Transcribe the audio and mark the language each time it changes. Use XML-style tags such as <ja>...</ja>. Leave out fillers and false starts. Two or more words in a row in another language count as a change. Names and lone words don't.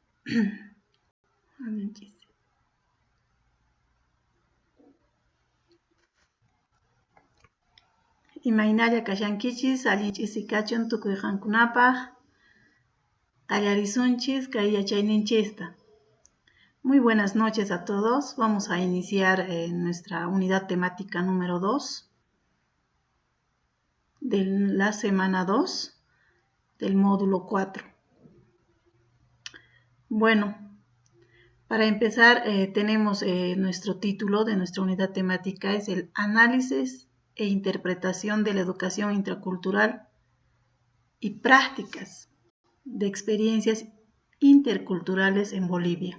<qu>Imaynalla kashankichis, allinchis sikachun tukuy qankunapaq, qallarisunchis kay yachayninchista.</qu> <es>Muy buenas noches a todos. Vamos a iniciar nuestra unidad temática número 2 de la semana 2 del módulo 4. Bueno, para empezar tenemos nuestro título de nuestra unidad temática es el análisis e interpretación de la educación intracultural y prácticas de experiencias interculturales en Bolivia.</es>